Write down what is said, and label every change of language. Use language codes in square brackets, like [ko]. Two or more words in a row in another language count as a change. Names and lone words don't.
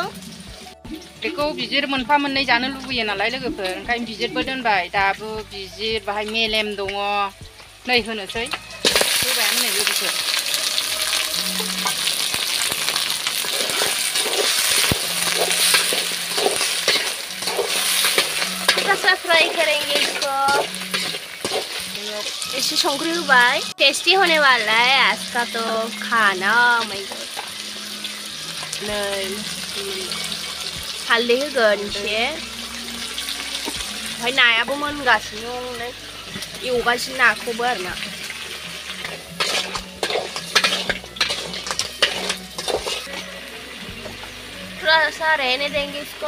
[brx] बेखौ बिजिर मोनफा मोननै जानो लुबैयो नालाय लोगोफोर ओंखायनो बिजिरबो दोनबाय दाबो बिजिर बाहाय मेलेम दङ नै होनोसै होबायानो नै लोगोफोर [hi] थोड़ा फ्राई करेंगे इसको ऐसे [brx] संख्री होबाय [hi] टेस्टी होने वाला है आज का तो खाना [brx] नै हालदै होगोन एसे ओमफ्राय नायाबो मोनगासिनो दं एवगासिनो नाखौबो आरोना [hi] थोड़ा सा रहने देंगे इसको